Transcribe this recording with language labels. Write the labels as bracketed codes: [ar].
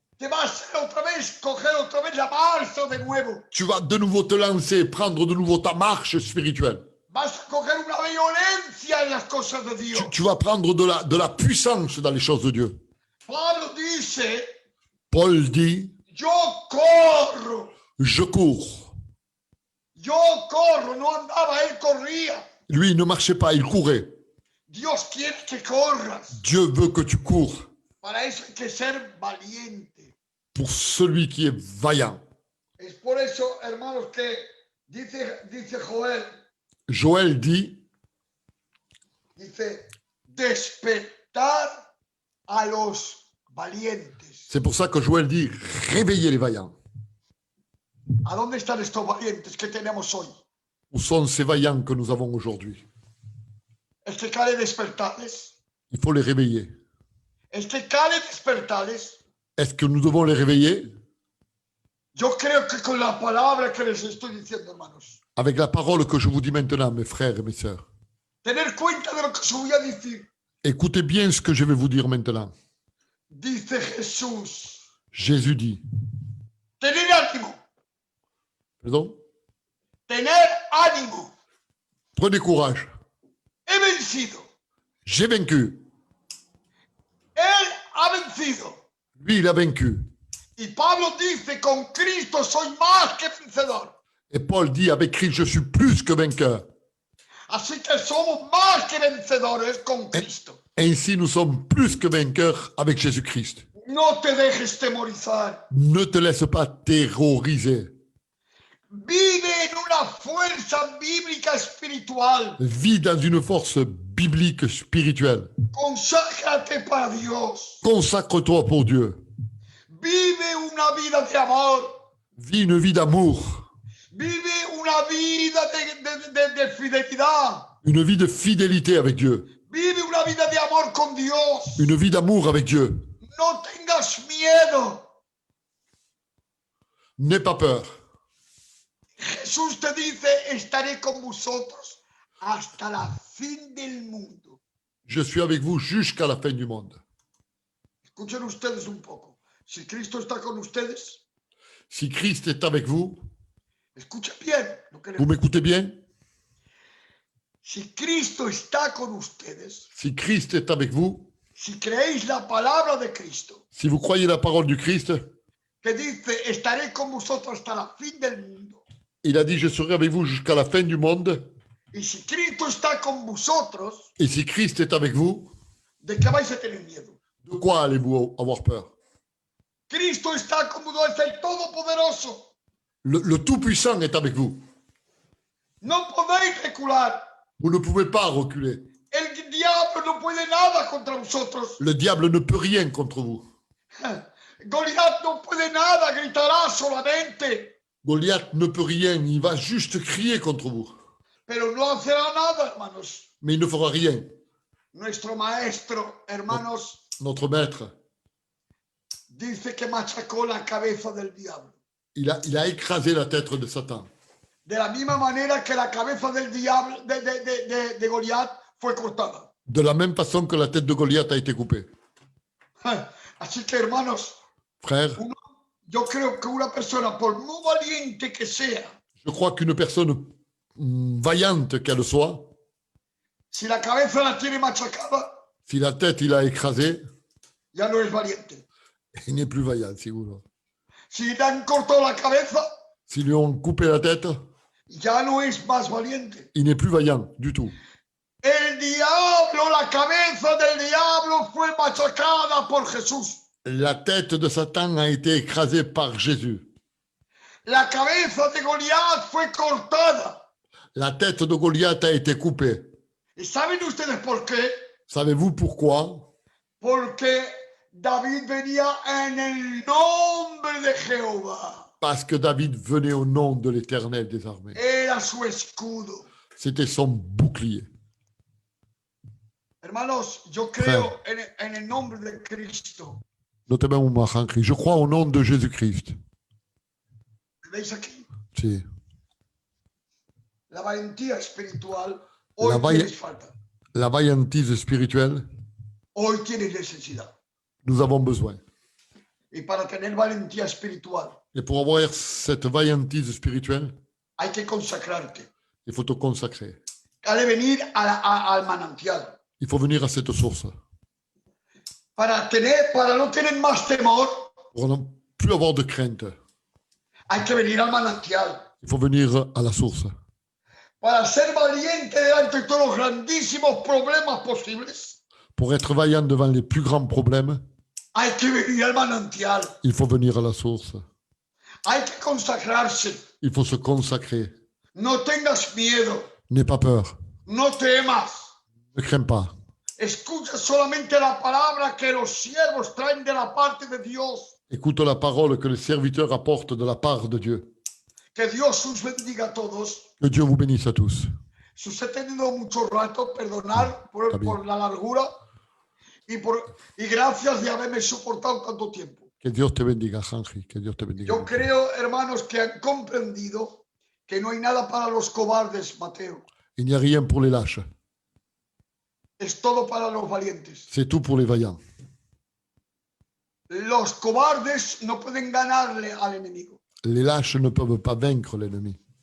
[es] te vas a coger otra vez la marcha de nuevo. [fr] tu vas de nouveau te lancer, prendre de nouveau ta marche spirituelle. [es] Vas a coger una violencia en las cosas de Dios. [fr] Tu vas prendre de la puissance dans les choses de Dieu. [es] Pablo dice, [fr] Paul dit, [es] yo corro, [fr] je cours. [es] no andaba, él corría. [fr] Lui, il ne marchait pas, il courait. [es] Dios quiere que corras. [fr] Dieu veut que tu cours. [es] Para eso hay que ser valiente. [fr] Pour celui qui est vaillant. [es] Es por eso, hermanos, que dice Joel, [fr] Joël dit, [es] despertar a los valientes. [fr] c'est pour ça que Joël dit, réveillez les vaillants. [es] ¿A dónde están estos valientes que tenemos hoy? [fr] Où sont ces vaillants que nous avons aujourd'hui? [es] Es que quiere despertarles. [fr] Il faut les réveiller. [es] Es que quiere despertarles. [fr] Est-ce que nous devons les réveiller? [es] Yo creo que con la palabra que les estoy diciendo, hermanos. [fr] Avec la parole que je vous dis maintenant, mes frères et mes sœurs. [es] Tener cuenta de lo que os voy a decir. [fr] Écoutez bien ce que je vais vous dire maintenant. [es] Dice Jesús. [fr] Jésus dit. [es] Tener ánimo. [fr] Pardon? [es] Tener ánimo. [fr] Prenez courage. [es] He vencido. [fr] J'ai vaincu. [es] Él ha vencido. [fr] Lui, il a vaincu. [es] Y Pablo dice, con Cristo soy más que vencedor. [fr] Et Paul dit, avec Christ, je suis plus que vainqueur. [es] Así que somos más que vencedores con Cristo. [fr] Ainsi, nous sommes plus que vainqueurs avec Jésus-Christ. [es] No te dejes temorizar. [fr] Ne te laisse pas terroriser. [es] Vive en una fuerza bíblica espiritual. [fr] Vis dans une force biblique spirituelle. [es] Conságrate para Dios. [fr] Consacre-toi pour Dieu. [es] Vive una vida de amor. [fr] Vis une vie d'amour. [es] Vive una vida de fidelidad. [fr] Une vie de fidélité avec Dieu. [es] Vive una vida de amor con Dios. [fr] Une vie d'amour avec Dieu. [es] No tengas miedo. [fr] N'aie pas peur. [es] Jesús te dice, estaré con vosotros hasta la fin del mundo. [fr] Je suis avec vous jusqu'à la fin du monde. [es] Escuchen ustedes un poco. Si Cristo está con ustedes, [fr] Si Christ est avec vous, [es] escuchen bien lo que les [fr] vous m'écoutez bien? [es] Si Cristo está con ustedes, [fr] Si Christ est avec vous, [es] si creéis la palabra de Cristo, [fr] si vous croyez la parole du Christ, [es] que dice, estaré con vosotros hasta la fin del mundo. [fr] il a dit, je serai avec vous jusqu'à la fin du monde. [es] Y si Cristo está con vosotros, [fr] Et si Christ est avec vous, [es] ¿de qué vais a tener miedo? [fr] de quoi allez-vous avoir peur? [es] Cristo está con vosotros, es el Todopoderoso. [fr] Le Tout-Puissant est avec vous. [es] No podéis recular. [fr] Vous ne pouvez pas reculer. [es] El diablo no puede nada contra vosotros. [fr] Le diable ne peut rien contre vous. [es] Goliat no puede nada, gritará solamente, [fr] Goliath ne peut rien, il va juste crier contre vous. [es] pero no hacerá nada, hermanos. [fr] Mais il ne fera rien. [es] Nuestro maestro, hermanos, [fr] Notre maître, [es] dice que machacó la cabeza del diablo. [fr] il a écrasé la tête de Satan. [es] De la misma manera que la cabeza del diablo, de Goliat, fue cortada. [fr] De la même façon que la tête de Goliath a été coupée. [es] Así que, hermanos, [fr] Frère, [es] yo creo que una persona, por muy valiente que sea, [fr] je crois qu'une personne vaillante qu'elle soit, [es] si la cabeza la tiene machacada, [fr] si la tête il a écrasé, [es] ya no es valiente. [fr] il n'est plus vaillant, [es] seguro. Si le han cortado la cabeza, [fr] Si lui ont coupé la tête, [es] ya no es más valiente. [fr] il n'est plus vaillant du tout. [es] El diablo, la cabeza del diablo fue machacada por Jesús. [fr] La tête de Satan a été écrasée par Jésus. [es] La cabeza de Goliat fue cortada. [fr] La tête de Goliath a été coupée. [es] ¿Y saben ustedes por qué? [fr] Savez-vous pourquoi? [es] Porque David venía en el nombre de Jehová. [fr] Parce que David venait au nom de l'Éternel des armées. [es] Era su escudo. [fr] C'était son bouclier. [es] Hermanos, yo creo en el nombre de Cristo. [fr] Notamment en Christ. Je crois au nom de Jésus-Christ. [es] ¿Me veis aquí? Sí. La valentía espiritual hoy [fr] La valle- [es] tienes falta. [fr] La vaillantise spirituelle, [es] Hoy tienes necesidad. [fr] nous avons besoin. [es] Y para tener valentía espiritual [fr] Et pour avoir cette vaillantise spirituelle, [es] hay que consacrarte. [fr] il faut te consacrer. [es] Hay que venir al manantial. [fr] Il faut venir à cette source. [es] Para no tener más temor, [fr] Pour ne plus avoir de crainte, [es] hay que venir al manantial. [fr] il faut venir à la source. [es] Para ser valiente delante de todos los grandísimos problemas posibles, [fr] Pour être vaillant devant les plus grands problèmes, [es] hay que venir al manantial. [fr] il faut venir à la source. [es] Hay que consagrarse. [fr] Il faut se consacrer. [es] No tengas miedo. [fr] N'aie pas peur. [es] No temas. [fr] Ne crains pas. [es] Escucha solamente la palabra que los siervos traen de la parte de Dios. [fr] Écoute la parole que les serviteurs apportent de la part de Dieu. [es] Que Dios os bendiga a todos. [fr] Que Dieu vous bénisse à tous. [es] Si os he tenido mucho rato, perdonar por la largura y gracias de haberme soportado tanto tiempo. Que Dios te bendiga, Henry. Que Dios te bendiga. Yo creo, hermanos, que han comprendido que no hay nada para los cobardes, Mateo. [fr] Il n'y a rien pour les lâches. [es] Es todo para los valientes. [fr] C'est tout pour les vaillants. [es] Los cobardes no pueden ganarle al enemigo. [fr] Les lâches ne peuvent pas vaincre l'ennemi.